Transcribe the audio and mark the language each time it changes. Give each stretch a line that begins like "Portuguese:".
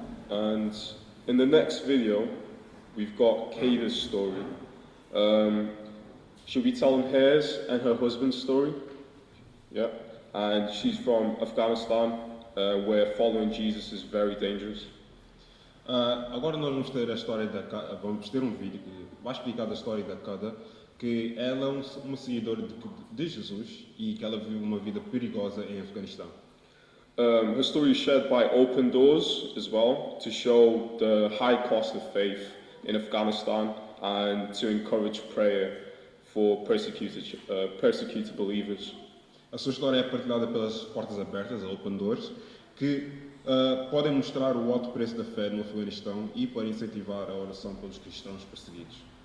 English: And in the next video, we've got Kada's story. She'll be telling hers and her husband's story. Yeah. And she's from Afghanistan, where following Jesus is very dangerous.
Portuguese: Agora nós vamos ter a história vamos ter um vídeo que vai explicar a história da Kada, que ela é uma seguidora de Jesus e que ela vive uma vida perigosa em Afeganistão.
English: Her story is shared by Open Doors as well, to show the high cost of faith in Afghanistan and to encourage prayer for persecuted believers.
Portuguese: A sua história é partilhada pelas Portas Abertas, a Open Doors, que podem mostrar o alto preço da fé no Afeganistão e para incentivar a oração pelos cristãos perseguidos.